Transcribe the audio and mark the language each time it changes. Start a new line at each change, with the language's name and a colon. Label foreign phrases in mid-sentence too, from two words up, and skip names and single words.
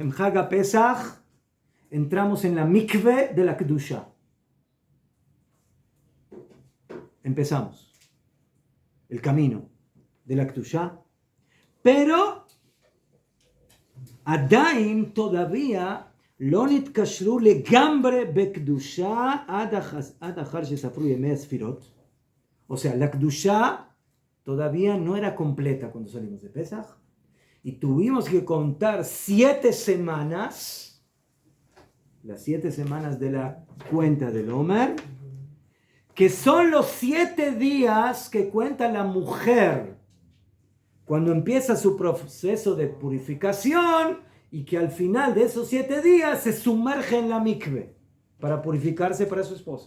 Spanish: En
Hebrew: חג הפסח
Spanish: entramos en la mikve de la Kedusha. Empezamos el camino de la Kedusha, pero Adain todavía
Hebrew: לא נתקשרו לגמרי בקדושה עד אחר שספרו ימי הספירות.
Spanish: O sea, la Kedusha todavía no era completa cuando salimos de Pesach. Y tuvimos que contar 7 semanas, las 7 semanas de la cuenta del Omer, que son los 7 días que cuenta la mujer cuando empieza su proceso de purificación y que al final de esos 7 días se sumerge en la mikve para purificarse para su esposo.